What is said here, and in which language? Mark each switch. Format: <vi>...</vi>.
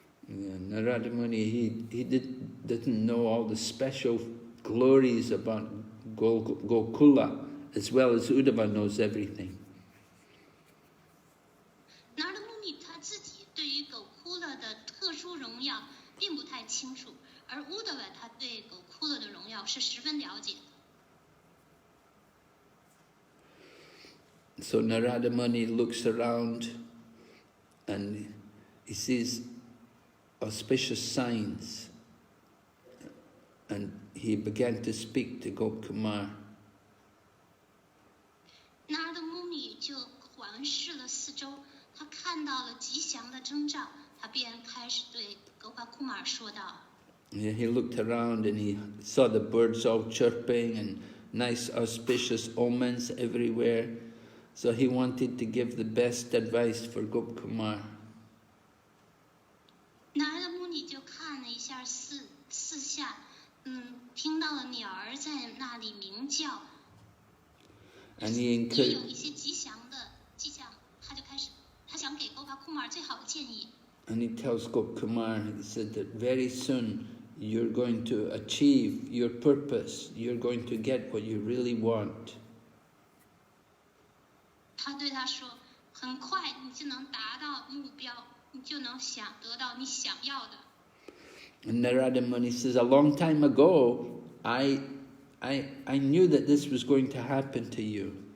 <en>Yeah, Narada Muni he didn't know all the special glories about Gokula, as well as Uddhava knows everything.</en> <zh>那的穆尼他自己对于狗库勒的特殊荣耀并不太清楚，而乌德瓦他对狗库勒的荣耀是十分了解的。</zh> <en>So Narada Muni looks around and he sees auspicious signs, and he began to speak to Gopkumar.</en> <zh>那的穆尼就环视了四周，他看到了吉祥的征兆，他便开始对狗帕库马尔说道。</zh> <en>Yeah, he looked around and he saw the birds all chirping and nice auspicious omens everywhere. So he wanted to give the best advice for Gopkumar.</en> <zh>那的穆尼就看了一下四下，听到了鸟儿在那里鸣叫，</zh> <en>And</en> <zh>也有一些吉祥的迹象，他想给狗帕库马尔最好的建议。</zh> <en>And he tells Gopkumar, he said that very soon you're going to achieve your purpose. You're going to get what you really want.</en> <zh>他对他说：“很快你就能达到目标，你就能得到你想要的。”</zh> <en>And Narada Muni says, a long time ago, I knew that this was going to happen to you.</en>